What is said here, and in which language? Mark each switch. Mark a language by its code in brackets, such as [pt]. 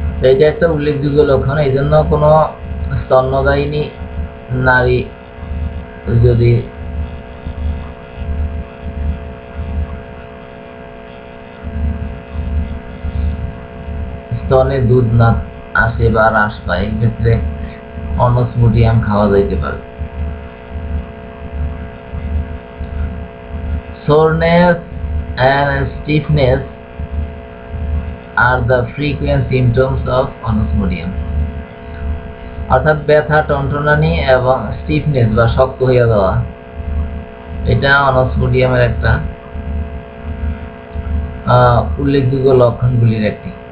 [bn] এটা একটা উল্লেখযোগ্য লক্ষণ। এই জন্য কোনো স্তন্যদায়িনী নারী যদি স্তনে দুধ না আসে বা হ্রাস পায়, এক্ষেত্রে অনসমোডিয়াম খাওয়া যাইতে পারে। [en] Soreness and stiffness are the frequent symptoms of anosmodium. [bn] অর্থাৎ ব্যথা, টনটনানি এবং স্টিফনেস বা শক্ত হয়ে যাওয়া, এটা অনসমোডিয়ামের একটা উল্লেখযোগ্য লক্ষণগুলির একটি।